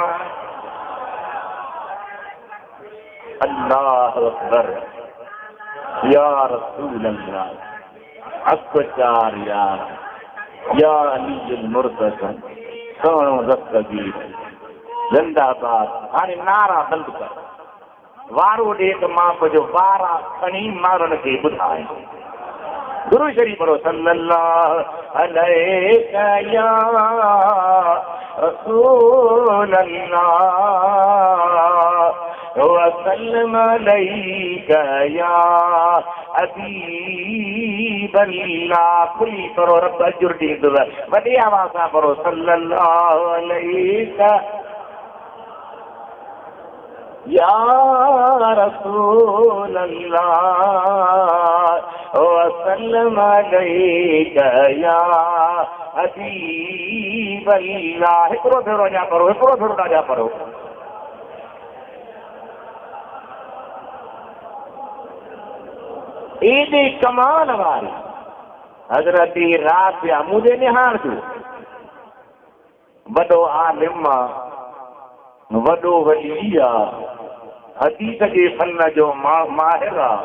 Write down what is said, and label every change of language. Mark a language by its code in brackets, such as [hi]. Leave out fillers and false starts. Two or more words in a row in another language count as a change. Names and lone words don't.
[ar] الله أكبر يا رسول الله أكبر يا علي مرتضى, [sd] सोणो दस्तगीर जिंदाबाद। हाणे नारा बंद कर, वारो ॾे त मां कुझु वारा खणी माण्हुनि खे ॿुधाए। गुरु शरीफ पढ़ो, [ar] صلى الله عليك يا رسول الله وسلم عليك يا حبيب الله. [sd] खुली पढ़ो, रब अजुर ॾींदव। वॾी आवाज़ सां पढ़ो, [ar] صلى الله عليك يا رسول الله وسلم عليك يا حبيب الله. [sd] हिकिड़ो भेरो अञा पढ़ो, हिकिड़ो भेरो अञा पढ़ो। एॾे कमाल वारी हज़रत राबिया मुझे निहार जो वॾो आलिम आहे, वॾो वली आहे, हदीस जे फन जो माहिर आहे।